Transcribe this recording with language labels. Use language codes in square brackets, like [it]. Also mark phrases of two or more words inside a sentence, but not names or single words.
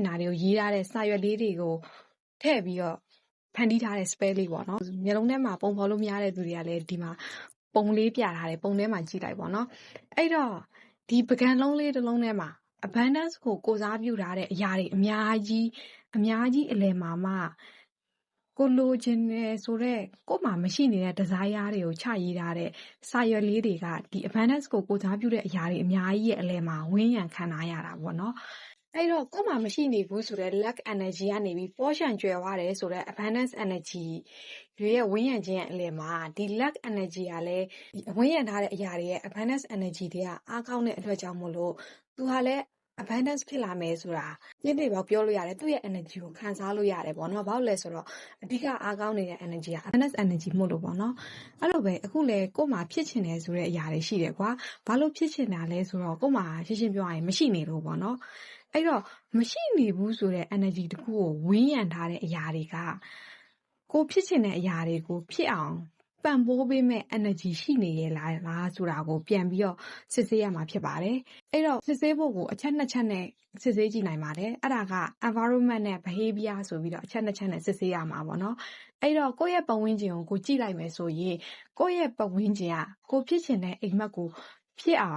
[my] တာတွေကိုရေးထားတဲ့စာရွက်လေးတွေကိုထည့်ပြီးတော့ဖန်တီးထားတဲ့ spell လေးပေါ့နော်မျိုးလုံးထဲမှာပုံဖော်လို့မရတဲ့သူတွေကလည်းဒီမှာပုံလေးပြထားတယ်ပုံထဲမှာကြည့်လိုက်ပေါ့နော်အဲ့တော့ဒီပကံလုံးလေးတစ်လုံးထဲမှာ abundance ကိုကိုစားပြုထားတဲ့အရာတွေအများကြီးအလယ်မှာကိုလိုချင်တယ်ဆိုတော့ကို့မှာမရှိနေတဲ့ desire တွေကိုချရေးထားတဲ့စာရွက်လေးတွေကဒီ abundance ကိုကိုစားပြုတဲ့အရာတွေအများကြီးရဲ့အလယ်မှာ ဝန်းရံခံထားရတာပေါ့နော်အဲ့တော့ကို့မှာမရှိနေဘူးဆိုတော့ [en] lack energy [my] ကနေပြီးပေါ်ရှံကျွယ်ဝတယ်ဆိုတော့ [en] abundance energy [my] တွေရဲ့ဝန်းရံခြင်းရဲ့အလယ်မှာဒီ [en] lack energy [my] ကလည်းဒီဝန်းရံထားတဲ့အရာတွေရဲ့ [en] abundance energy [my] တွေကအားကောင်းတဲ့အတွက် ကြောင့်မို့လို့သူဟာလည်းabundance ဖြစ်လာမယ်ဆိုတာပြည့်ပြည့်ပေါက်ပြောလို့ရတယ်သူ့ရဲ့ energy ကိုခံစားလို့ရတယ်ပေါ့နော်ဘာလို့လဲဆိုတော့အဓိကအားကောင်းနေတဲ့ energy က [en] abundance energy [my] မို့လို့ပေါ့နော်အဲ့လိုပဲ အခုလေကို့မှာဖြစ်ချင်တယ်ဆိုတဲ့အရာတွေရှိတယ်ကွာဘာလို့ဖြစ်ချင်တာလဲဆိုတော့ကို့မှာရှင်းပြောရရင်မရှိနေလို့ပေါ့နော်အဲ့တော့မရှိ နေဘူးဆိုတဲ့ energy တခုကိုဝန်းရံထားတဲ့အရာတွေကကိုဖြစ်ချင်တဲ့အရာတွေကိုဖြစ်အောင်ပံ့ပိုးပေးမဲ့ energy ရှိနေရဲ့လားဆိုတာကိုပြန်ပြီးတော့စစ်ဆေးရမှာဖြစ်ပါတယ်အဲ့တော့စစ်ဆေးဖို့ကိုအချက်နှစ်ချက်နဲ့စစ်ဆေးကြည့်နိုင်ပါတယ်အဲ့ဒါက environment နဲ့ behavior ဆိုပြီးတော့အချက်နှစ်ချက်နဲ့စစ်ဆေးရမှာပေါ့နော်အဲ့တော့ကိုယ့်ရဲ့ပတ်ဝန်းကျင်ကိုကိုကြည့်လိုက်မယ်ဆိုရင်ကိုယ့်ရဲ့ပတ်ဝန်းကျင်ကကိုဖြစ်ချင်တဲ့အိမ်မက်ကိုဖြစ်အောင်